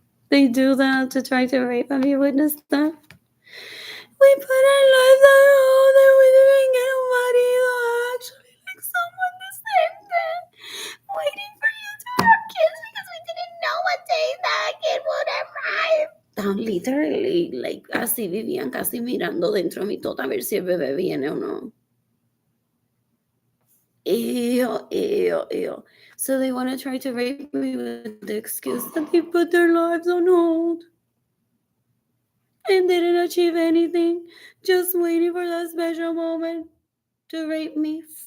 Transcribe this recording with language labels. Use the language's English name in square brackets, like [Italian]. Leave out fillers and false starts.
[English] They do that to try to rape. Have you witnessed that? We put our lives on hold and we didn't get money. Actually, like someone the same day, waiting for you to have kids because we didn't know what day that kid would arrive. Literally, like, [Spanish] así vivían casi mirando dentro de mi tota a ver si el bebé viene o no. [English] Ew, ew, ew. So they want to try to rape me with the excuse that they put their lives on hold and didn't achieve anything, just waiting for that special moment to rape me.